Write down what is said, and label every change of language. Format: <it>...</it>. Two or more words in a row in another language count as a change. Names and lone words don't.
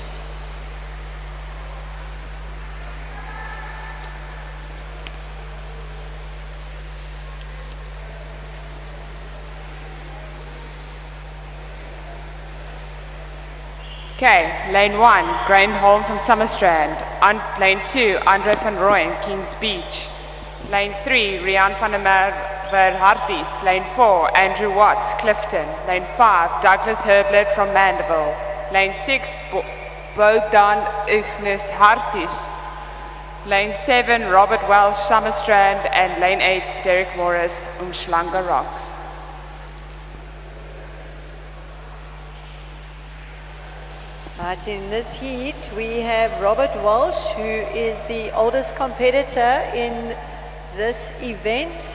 <en>Okay, lane 1, Graham Holm from Summerstrand. Lane 2, Andre van Rooyen, Kings Beach. Lane 3, Rian van der Merwe, Harties. Lane 4, Andrew Watts, Clifton. Lane 5, Douglas Herblet from Mandela. Lane 6, Bogdan Ignis, Harties. Lane 7, Robert Welsh, Summerstrand. And lane 8, Derek Morris, Umhlanga Rocks. Right, in this heat, we have Robert Walsh, who is the oldest competitor in this event.</en>